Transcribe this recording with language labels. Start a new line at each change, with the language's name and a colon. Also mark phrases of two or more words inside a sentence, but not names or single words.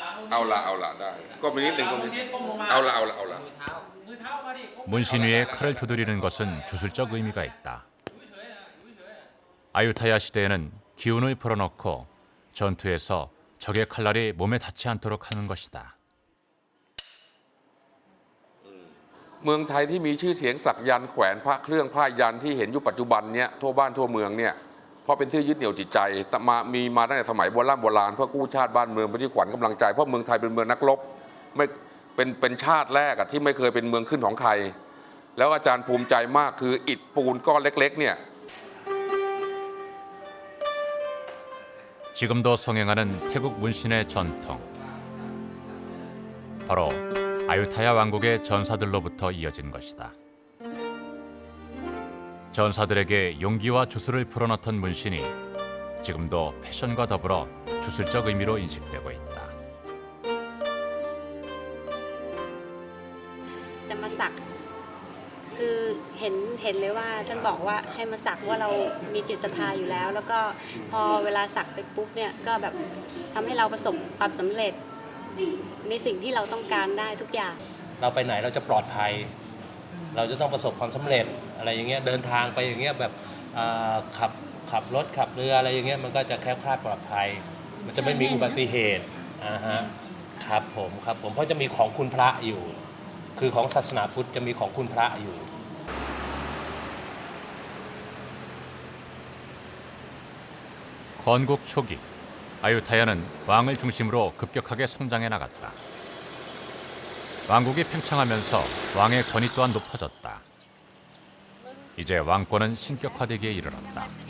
Korean: 문신 위에 칼을 두드리는 것은 주술적 의미가 있다. 아유타야 시대에는 기운을 불어넣고 전투에서 적의 칼날이 몸에 닿지 않도록 하는 것이다.
Thai: เมืองไทยที่มีชื่อเสียงสักยันต์แขวนพระเครื่องผ้ายันที่เห็นอยู่ปัจจุบันเนี้ยทั่วบ้านทั่วเมืองเนี่ยเพราะเป็นที่ยึดเหนี่ยวจิตใจมีมาตั้งแต่สมัยโบราณเพื่อกู้ชาติบ้านเมืองเป็นที่ขวัญกำลังใจเพราะเมืองไทยเป็นเมืองนักรบไม่เป็นชาติแรกที่ไม่เคยเป็นเมืองขึ้นของใครแล้วอาจารย์ภูมิใจมากคืออิฐปูนก้อนเล็กๆเนี่ย
Korean: 지금도 성행하는 태국 문신의 전통. 바로 아유타야 왕국의 전사들로부터 이어진 것이다. 전사들에게 용기와 주술을 불어넣던 문신이 지금도 패션과 더불어 주술적 의미로 인식되고 있다.
Thai: จะมาสักคือเห็นเลยว่าท่านบอกว่าให้มาสักว่าเรามีจิตศรัทธาอยู่แล้วแล้วก็พอเวลาสักไปปุ๊บ เนี่ยก็แบบทำให้เราประสบความสำเร็จในสิ่งที่เราต้องการได้ทุกอย่างเราไปไหนเราจะปลอดภัยเราจะต้องประสบความสำเร็จอะไรอย่างเงี้ยเดินทางไปอย่างเงี้ยแบบขับรถขับเรืออะไรอย่างเงี้ยมันก็จะแคล้วคลาดปลอดภัยมันจะไม่มีอุบัติเหตุครับผมเพราะจะมีของคุณพระอยู่คือของศาสนาพุทธจะมีของคุณพระอยู่
Korean: 건국 초기 아유타야는 왕을 중심으로 급격하게 성장해 나갔다. 왕국이 팽창하면서 왕의 권위 또한 높아졌다. 이제 왕권은 신격화되기에 이르렀다.